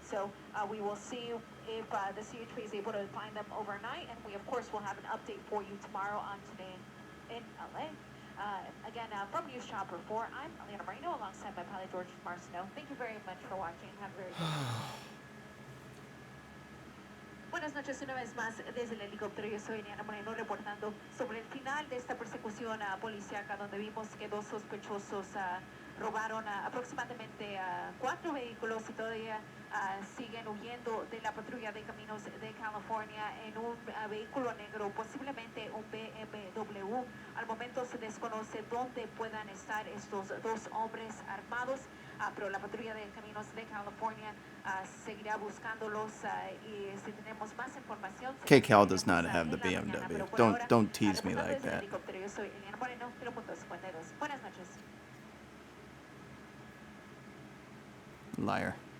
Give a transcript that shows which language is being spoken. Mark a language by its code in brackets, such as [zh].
[en] So we will see if the CHP is able to find them overnight, and we of course will have an update for you tomorrow on Today in LA. Again, from News Chopper 4, I'm Eliana Moreno alongside my pilot George Marcino. Thank you very much for watching. Have a very good night. [es] Buenas noches una vez más desde el helicóptero. Yo soy Eliana Moreno reportando sobre el final de esta persecución policíaca donde vimos que 2 sospechosos robaron aproximadamente 4 vehículos y todavía siguen huyendo de la patrulla de caminos de California en un vehículo negro, posiblemente un BMW. Al momento se desconoce dónde puedan estar estos 2 hombres armados, pero la patrulla de caminos de California seguirá buscándolos y si tenemos más información... [en] KCAL does not have the BMW. Don't tease me like that. [es] Yo soy Eliana Moreno, 0.52. Buenas noches. [en] Liar.